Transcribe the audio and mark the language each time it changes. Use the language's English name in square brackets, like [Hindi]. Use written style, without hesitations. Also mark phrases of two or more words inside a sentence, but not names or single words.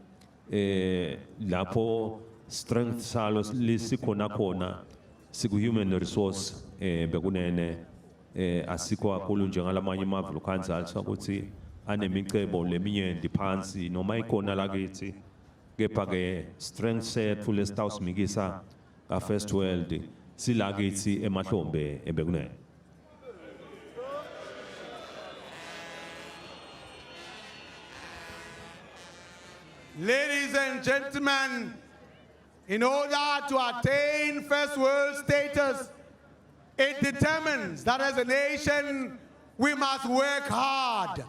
[Swati] lapho strength salo lisikhona khona siku [English] human resource [Swati] bekunene asikho kakhulu njengalamanye amavilo councils ukuthi anemicebo leminyenti phansi noma ikhona lakithi kepha ke strength sethu lesitawusimikisa ka [English] first world [Swati] silakithi emahlombe ebekunene. [English] Ladies and gentlemen, in order to attain first world status, it determines that as a nation, we must work hard.